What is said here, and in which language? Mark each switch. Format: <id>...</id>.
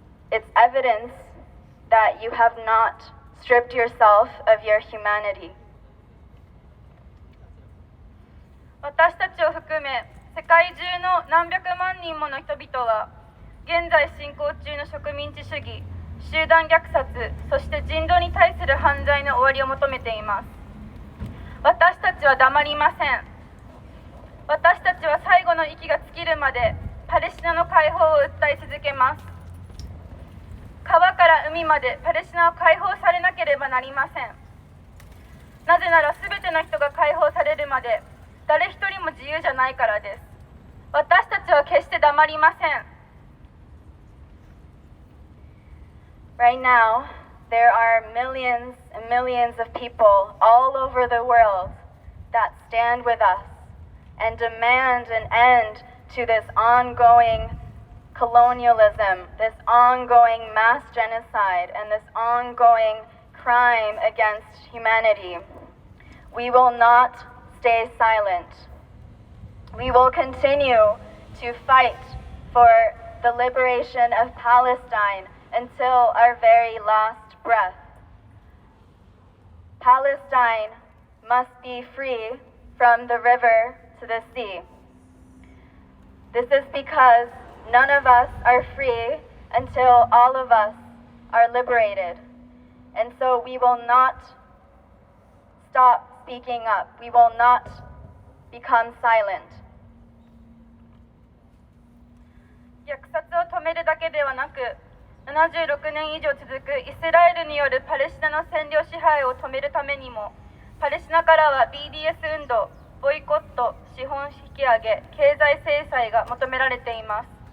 <en>It's evidence that you have not stripped yourself of your humanity.</en> <ja>私たちを含め世界中の何百万人もの人々は現在進行中の植民地主義、集団虐殺、そして人道に対する犯罪の終わりを求めています。私たちは黙りません。私たちは最後の息が尽きるまでパレスチナの解放を訴え続けます。川から海までパレスチナは解放されなければなりません。なぜなら全ての人が解放されるまで誰一人も自由じゃないからです。私たちは決して黙りません。</ja> <en>Right now, there are millions and millions of people all over the world that stand with us and demand an end to this ongoing colonialism, this ongoing mass genocide, and this ongoing crime against humanity. We will not stay silent. We will continue to fight for the liberation of Palestine until our very last breath. Palestine must be free from the river to the sea. This is because none of us are free until all of us are liberated. And so we will not stop speaking up. We will not become silent.</en> <ja>虐殺を止めるだけではなく、76年以上続くイスラエルによるパレスチナの占領支配を止めるためにも、パレスチナからは BDS 運動、ボイコット、資本引き上げ、経済制裁が求められています。</ja>